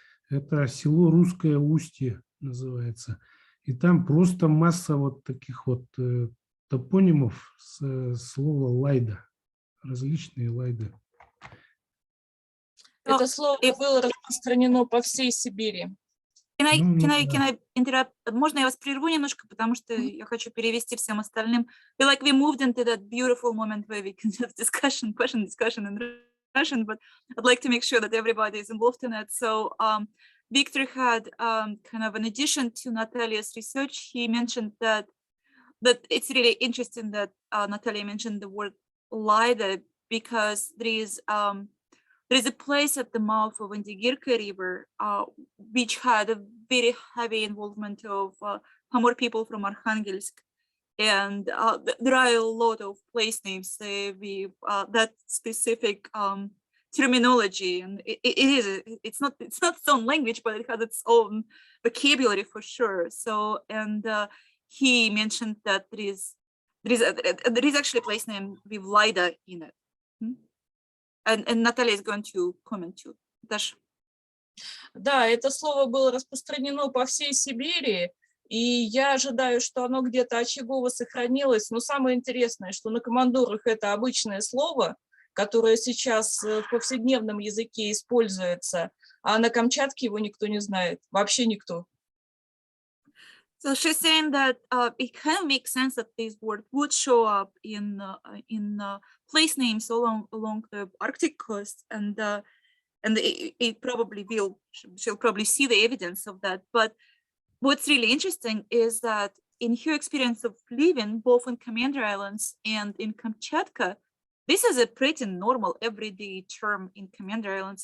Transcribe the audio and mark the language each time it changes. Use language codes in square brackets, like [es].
[ru] Это село Русское Устье называется. И там просто масса вот таких вот топонимов с слова лайда, различные лайды. Это слово было распространено по всей Сибири. [en] Can I interrupt? [ru] Можно я вас прерву немножко, потому что я хочу перевести всем остальным. [en] I feel like we moved into that beautiful moment where we can have question discussion in Russian, but I'd like to make sure that everybody is involved in it. So Victor had kind of an addition to Natalia's research. He mentioned that it's really interesting that Natalia mentioned the word Laida, because there is a place at the mouth of Indigirka River which had a very heavy involvement of Pamor people from Arkhangelsk. And there are a lot of place names with that specific terminology, and it's not its own language, but it has its own vocabulary for sure. So, and he mentioned that there is actually a place name with Laida in it. And Natalia is going to comment too. Dash. [ru] Да, это слово было распространено по всей Сибири, и я ожидаю, что оно где-то очагово сохранилось. Но самое интересное, что на командорах это обычное слово, которое сейчас в повседневном языке используется, а на Камчатке его никто не знает, вообще никто. [en] So she's saying that it kind of makes sense that this word would show up in place names along the Arctic coast, and it probably will. She'll probably see the evidence of that. But what's really interesting is that in her experience of living both in Commander Islands and in Kamchatka, this is a pretty normal everyday term in Commander Islands.